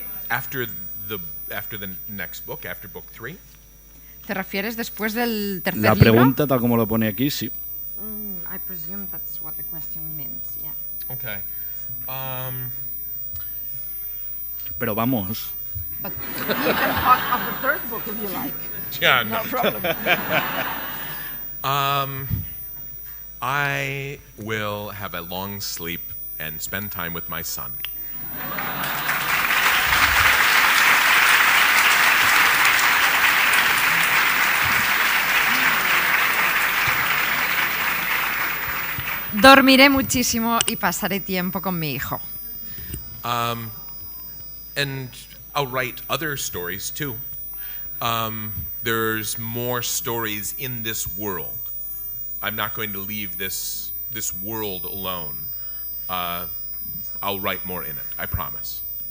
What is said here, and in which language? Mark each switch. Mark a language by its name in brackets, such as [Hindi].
[English] After the next book, after book 3. [Spanish] ¿Te refieres después del tercer La libro? pregunta, tal como lo pone aquí, sí. [English] I presume that's what the question means, yeah. Okay. [Spanish] Pero vamos. [English] But you can talk of the third book if you like. Yeah, no. No problem. I will have a long sleep and spend time with my son. [Spanish] Dormiré muchísimo y pasaré tiempo con mi hijo. [English] And I'll write other stories too. There's more stories in this world. I'm not going to leave this world alone. I'll write more in it, I promise.